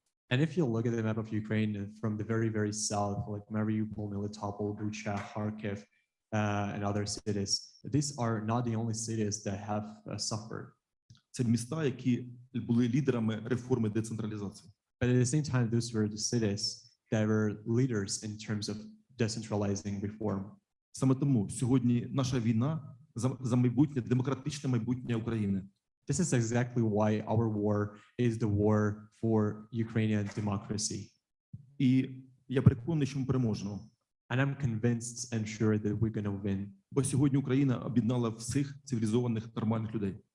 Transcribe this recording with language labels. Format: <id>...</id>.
<en>And if you look at the map of Ukraine from the very, very south, like Mariupol, Melitopol, Bucha, Kharkiv, and other cities, these are not the only cities that have suffered.</en> <uk>Це міста, які були лідерами реформи децентралізації.</uk> <en>But at the same time, those were the cities that were leaders in terms of decentralizing reform.</en> <uk>Саме тому сьогодні наша війна за майбутнє, демократичне майбутнє України.</uk> <en>This is exactly why our war is the war for Ukrainian democracy.</en> <uk>І я переконаний, що ми переможемо.</uk> <en>And I'm convinced and sure that we're going to win.</en> <uk>Бо сьогодні Україна об'єднала всіх цивілізованих нормальних людей.</uk>